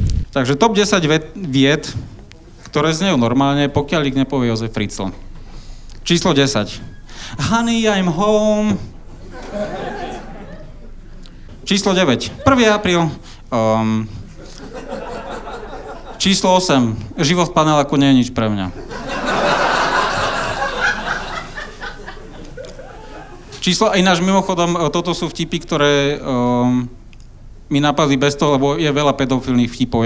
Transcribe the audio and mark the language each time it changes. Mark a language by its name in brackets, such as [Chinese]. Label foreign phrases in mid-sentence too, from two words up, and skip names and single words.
[Slovak] Takže top 10 vied, ktoré znejú normálne, pokiaľ ich nepovie Jozef Fritzl. Číslo 10. [English] Honey, I'm home. [Slovak] Číslo 9. 1. apríl. Číslo 8. Život v paneláku nie je nič pre mňa. Číslo, ináč mimochodom, toto sú vtipy, ktoré mi napadli bez toho, lebo je veľa pedofilných vtipov.